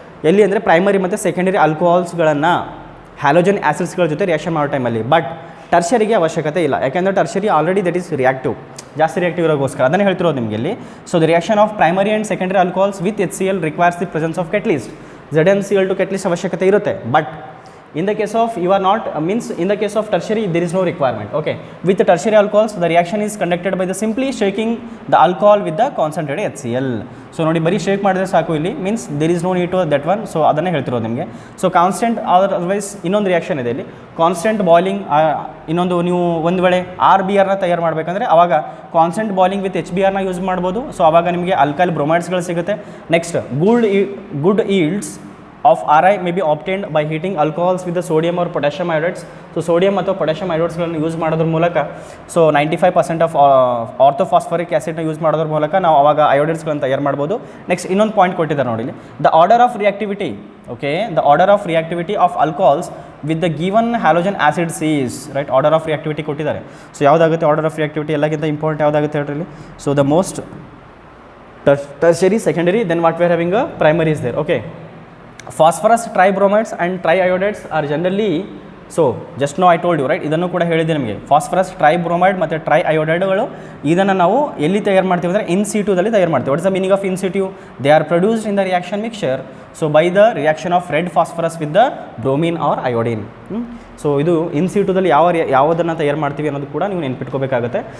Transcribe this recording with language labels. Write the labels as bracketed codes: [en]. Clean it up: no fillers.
[kn] ಎಲ್ಲಿ ಅಂದರೆ ಪ್ರೈಮರಿ ಮತ್ತು ಸೆಕೆಂಡರಿ ಆಲ್ಕೋಹಾಲ್ಸ್ಗಳನ್ನು ಹ್ಯಾಲೋಜನ್ ಆ್ಯಸಿಡ್ಸ್ಗಳ ಜೊತೆ ರಿಯಾಕ್ಷನ್ ಮಾಡೋ ಟೈಮಲ್ಲಿ. ಬಟ್ ಟರ್ಷರಿಗೆ ಅವಶ್ಯಕತೆ ಇಲ್ಲ, ಯಾಕೆಂದರೆ tertiary already that is reactive, ಜಾಸ್ತಿ ರಿಯಾಕ್ಟಿವ್ ಇರೋಗೋಸ್ಕರ ಅದನ್ನೇ ಹೇಳ್ತಿರೋದು ನಿಮಗೆ ಇಲ್ಲಿ. [en] So the reaction of primary and secondary alcohols with HCl requires the presence of catalyst. [kn] ZnCl2 catalyst ಅವಶ್ಯಕತೆ ಇರುತ್ತೆ. [en] But In the case of you are not means in the case of tertiary there is no requirement. Okay, with the tertiary alcohols the reaction is conducted by the simply shaking the alcohol with the concentrated HCl. [kn] So ನೋಡಿ ಬರೀ shake ಮಾಡಿದ್ರೆ ಸಾಕು ಇಲ್ಲಿ means [en] There is no need to that one. [kn] So ಅದನ್ನೇ ಹೇಳ್ತಿರೋದು ನಿಮಗೆ. So constant otherwise ಇನ್ನೊಂದು reaction ಇದೆ ಇಲ್ಲಿ ಕಾನ್ಸ್ಟೆಂಟ್ ಬಾಯ್ಲಿಂಗ್. ಇನ್ನೊಂದು ನೀವು ಒಂದು ವೇಳೆ RBRನ ತಯಾರು ಮಾಡಬೇಕಂದ್ರೆ ಅವಾಗ ಕಾನ್ಸ್ಟೆಂಟ್ ಬಾಯ್ಲಿಂಗ್ ವಿತ್ HBRನ ಯೂಸ್ ಮಾಡ್ಬೋದು. ಸೊ ಅವಾಗ ನಿಮಗೆ ಅಲ್ಕೈಲ್ ಬ್ರೊಮೈಡ್ಸ್ಗಳು ಸಿಗುತ್ತೆ. [en] Next good yields of Ri may be obtained by heating alcohols with the sodium or potassium iodides. [kn] So sodium ಮತ್ತು potassium iodidesಗಳನ್ನು ಯೂಸ್ ಮಾಡೋದ್ರ ಮೂಲಕ ಸೊ 95% ಆಫ್ ಆರ್ಥೋಫಾಸ್ಫರಿಕ್ ಆ್ಯಸಿಡ್ನ ಯೂಸ್ ಮಾಡೋದ್ರ ಮೂಲಕ ನಾವು ಅವಾಗ ಅಯೋಡೈಡ್ಸ್ಗಳನ್ನು ತಯಾರು ಮಾಡ್ಬೋದು. [en] next [kn] ಇನ್ನೊಂದು ಪಾಯಿಂಟ್ ಕೊಟ್ಟಿದ್ದಾರೆ ನೋಡಿ, [en] The order of reactivity. Okay, the order of reactivity of alcohols with the given halogen acids is right. [kn] Order of reactivity ಕೊಟ್ಟಿದ್ದಾರೆ. ಸೊ ಯಾವುದಾಗುತ್ತೆ ಆರ್ಡರ್ ಆಫ್ ರಿಯಾಕ್ಟಿವಿಟಿ ಎಲ್ಲಕ್ಕಿಂತ ಇಂಪಾರ್ಟೆಂಟ್ ಯಾವುದಾಗುತ್ತೆ ಹೇಳ್ರಿ ಇಲ್ಲಿ. [en] So the most tertiary, secondary, then what we are having a primary is there. Okay, phosphorus tribromides and triiodides are generally, so just now I told you right, [kn] ಇದನ್ನು ಕೂಡ ಹೇಳಿದ್ದೆ ನಿಮಗೆ. Phosphorus ಟ್ರೈಬ್ರೋಮೈಡ್ ಮತ್ತು ಟ್ರೈಅಯೋಡೈಡ್ಗಳು ಇದನ್ನು ನಾವು ಎಲ್ಲಿ ತಯಾರು ಮಾಡ್ತೀವಿ ಅಂದರೆ ಇನ್ ಸಿಟುದಲ್ಲಿ ತಯಾರು ಮಾಡ್ತೀವಿ. [en] What is the meaning of in situ? They are produced in the reaction mixture. So by the reaction of red phosphorus with the bromine or iodine. [kn] So ಇದು ಇನ್ ಸಿಟುದಲ್ಲಿ ಯಾವುದನ್ನು ತಯಾರು ಮಾಡ್ತೀವಿ ಅನ್ನೋದು ಕೂಡ ನೀವು ನೆನ್ಪಿಟ್ಕೋಬೇಕಾಗುತ್ತೆ.